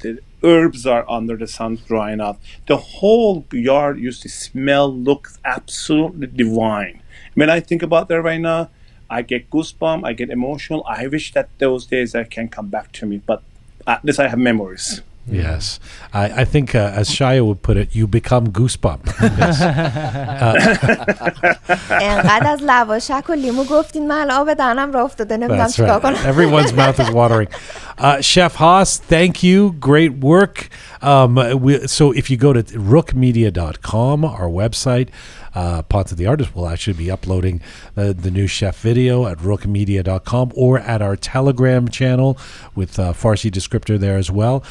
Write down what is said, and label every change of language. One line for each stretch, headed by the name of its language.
English: The herbs are under the sun drying out. The whole yard used to smell, look absolutely divine. When I think about that right now, I get goosebumps, I get emotional. I wish that those days can come back to me, but at least I have memories. Yes. I think, as Shaya would put it, you become goosebump. Yes.
Persian: انقدر از لواشک و لیمو گفتین من آب دهنم را افتاده نمیدونم
English: That's
Persian: چیکار
English: right.
Persian: کنم.
English: Everyone's mouth is watering. Chef Hoss, thank you. Great work. So if you go to roqemedia.com, our website, Ponce the Artist will actually be uploading the new chef video at roqemedia.com or at our Telegram channel with Farsi descriptor there as well.